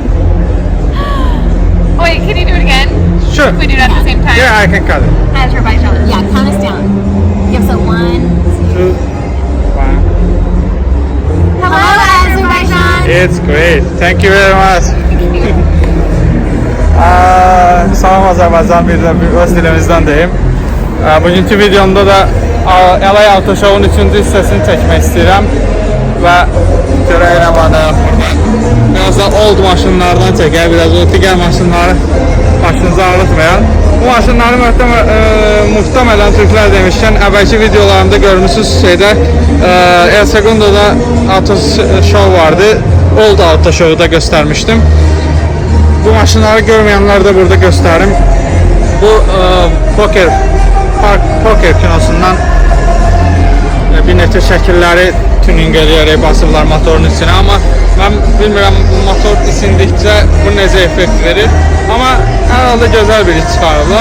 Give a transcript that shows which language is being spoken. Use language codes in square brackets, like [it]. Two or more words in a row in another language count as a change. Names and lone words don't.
[en] Wait, can you do it again? Sure. If we do it at the same time? Yeah, I can cut it. Azerbaijan. Yeah, count us down. Give us a 1, 2, 1. Hello, Azerbaijan. It's great. Thank you very much. [az] Salam Azərbaycan, bir də öz dilimizdən deyim. Bugünkü videomda da Elay Auto Show'un 3-cü hissəsini çəkmək istəyirəm və görək nə var burada. Biraz da old maşınlardan çəkək, biraz o digər maşınları başınıza ağrıtmayan. Bu maşınları muhtemelen Türklər demişkən, əvvəlki videolarımda görmüşsünüz şeydə El Segundo'da Auto Show vardı. [tr] Old Auto Show'da göstermiştim. Bu maşınları görmeyenler de burada gösterim. [az] Bu Poker kinosundan bir neçə şəkilləri tuning eləyərək basıblar motorun içine, ama ben bilmirəm motor isindikcə bu necə effekt verir, ama [tr] herhalde güzel bir iş [az] çıxarırlar.